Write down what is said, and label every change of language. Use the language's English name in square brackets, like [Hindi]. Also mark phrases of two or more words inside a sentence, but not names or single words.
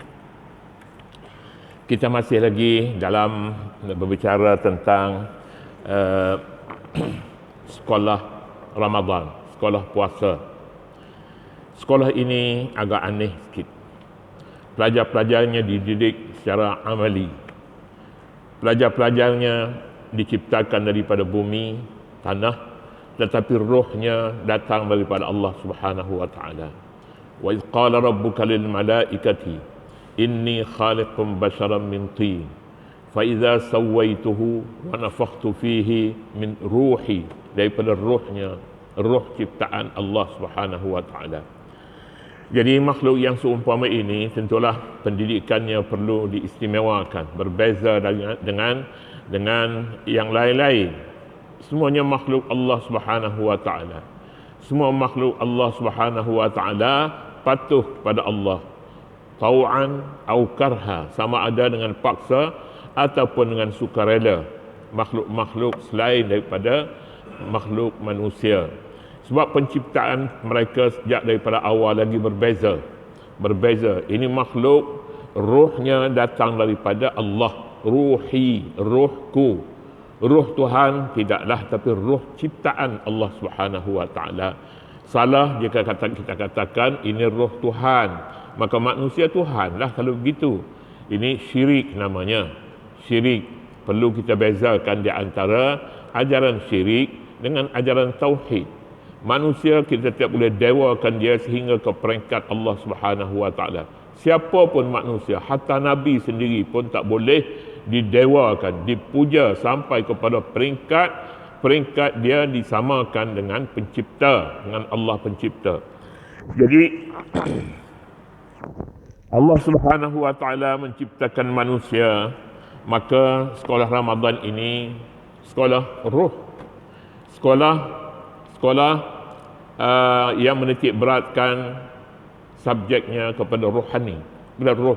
[Malay] Kita masih lagi dalam berbicara tentang sekolah Ramadan, sekolah puasa. Sekolah ini agak aneh sikit. Pelajar-pelajarnya dididik secara amali. Pelajar-pelajarnya diciptakan daripada bumi, tanah, tetapi rohnya datang daripada Allah [Arabic] سبحانه وتعالى. وإذ قال ربك للملائكة إني خالق بشرا من طين فإذا سويته ونفخت فيه من روحي, [Malay] daripada rohnya, roh ciptaan Allah [Arabic] سبحانه وتعالى. [Malay] Jadi makhluk yang seumpama ini tentulah pendidikannya perlu diistimewakan, berbeza dengan yang lain-lain. Semuanya makhluk Allah [Arabic] سبحانه وتعالى. [Malay] Semua makhluk Allah [Arabic] سبحانه وتعالى [Malay] patuh pada Allah, [Arabic] طوعا أو كرها, [Malay] sama ada dengan paksa ataupun dengan sukarela. Makhluk-makhluk selain daripada makhluk manusia, sebab penciptaan mereka sejak daripada awal lagi berbeza. Ini makhluk rohnya datang daripada Allah. Ruhi, rohku. Roh Tuhan tidaklah, tapi roh ciptaan Allah [Arabic] سبحانه وتعالى. [Malay] Salah jika kita katakan ini roh Tuhan, maka manusia Tuhanlah kalau begitu. Ini syirik namanya. Syirik. Perlu kita bezakan di antara ajaran syirik dengan ajaran tauhid. Manusia kita tidak boleh dewakan dia sehingga ke peringkat Allah [Arabic] سبحانه وتعالى. [Malay] Siapa pun manusia, hatta Nabi sendiri pun tak boleh didewakan, dipuja sampai kepada peringkat dia disamakan dengan pencipta, dengan Allah pencipta. Jadi Allah [Arabic] سبحانه وتعالى [Malay] menciptakan manusia, maka sekolah Ramadan ini sekolah roh, sekolah yang menitik beratkan subjeknya kepada rohani, kepada roh.